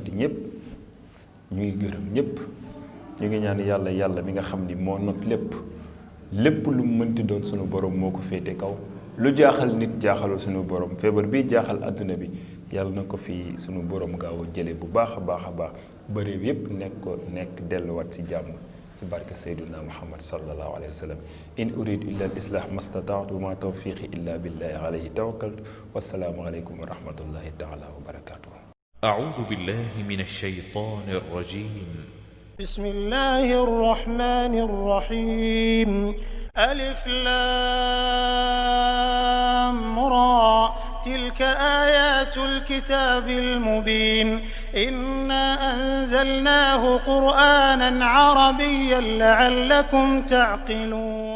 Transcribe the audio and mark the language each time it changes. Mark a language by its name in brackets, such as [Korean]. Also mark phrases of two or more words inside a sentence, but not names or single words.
[Wolof] ñëpp ñu ngi gërëm ñëpp ñu ngi ñaan yàlla mi nga xam ni moo not lépp lu mu mënti doon sunu borom moo ko féete kaw lu jaaxal nit jaaxalul sunu borom feebar bi jaaxal adduna bi yàlla na ko fi sunu borom gaaw a jële bu baax a baax ba réew yépp nekk delluwaat si jàmm ci barke [Arabic] سيدنا محمد صلى الله عليه وسلم إن أريد إلا الإصلاح ما استطعت وما توفيقي إلا بالله عليه توكلت والسلام عليكم ورحمة الله تعالى وبركاته أعوذ بالله من الشيطان الرجيم بسم الله الرحمن الرحيم ألف لام را تلك آيات الكتاب المبين إنا أنزلناه قرآنا عربيا لعلكم تعقلون